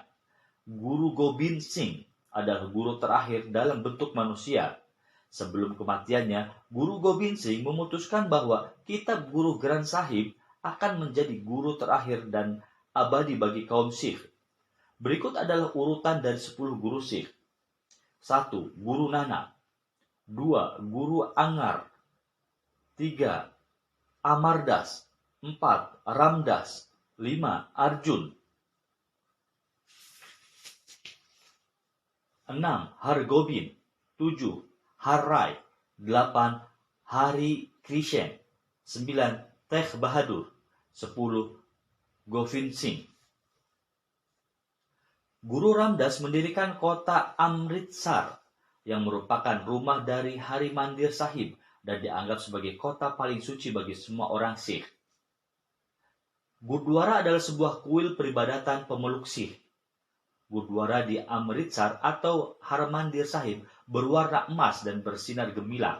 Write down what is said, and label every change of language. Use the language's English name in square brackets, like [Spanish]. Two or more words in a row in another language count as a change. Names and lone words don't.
[Indonesian] Guru Gobind Singh adalah guru terakhir dalam bentuk manusia. Sebelum kematiannya, Guru Gobind Singh memutuskan bahwa kitab Guru Granth Sahib akan menjadi guru terakhir dan abadi bagi kaum Sikh. Berikut adalah urutan dari 10 guru Sikh. 1. Guru Nanak. 2. Guru Angar. 3. Amardas. 4. Ramdas. 5. Arjun. 6. Hargobind. 7. Harrai. 8. Hari Krishen. 9. Tegh Bahadur. 10. Govind Singh. Guru Ramdas mendirikan kota Amritsar yang merupakan rumah dari Hari Mandir Sahib dan dianggap sebagai kota paling suci bagi semua orang Sikh. Gurdwara adalah sebuah kuil peribadatan pemeluk Sikh. Gurdwara di Amritsar atau Harmandir Sahib berwarna emas dan bersinar gemilang.